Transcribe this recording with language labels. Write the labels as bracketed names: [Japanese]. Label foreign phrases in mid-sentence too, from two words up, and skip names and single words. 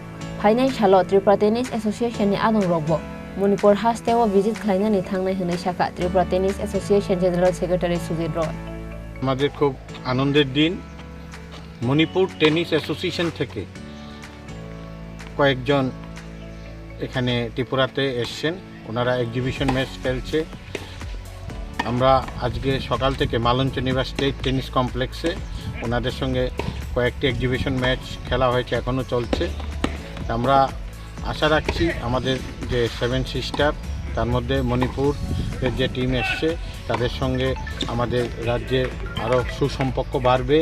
[Kok Borok] Finance Halo Tripura Tennis Association ni Adongrok bo Manipur Hasteo visit Klainani Thangnai Hune Shaka Tripura Tennis Association [English] General Secretary [Kok Borok] Sujit Roy. [Bangla] আমাদের খুব আনন্দের দিন মণিপুর টেনিস অ্যাসোসিয়েশন থেকে কয়েকজন এখানে ত্রিপুরাতে এসেছেন ওনারা [English] exhibition match [Bangla] খেলছে আমরা আজকে সকাল থেকে মালঞ্চনিবা স্টেট টেনিস কমপ্লেক্সে ওনাদের সঙ্গে কয়েকটি [English] exhibition match [Bangla] খেলা হয়েছে এখনো চলছে আমরা আশা রাখছি আমাদের যে 7 সিস্টার তার মধ্যে মণিপুরের যে টিম এসছে তাদের সঙ্গে আমাদের রাজ্যে আরও সুসম্পর্ক বাড়বে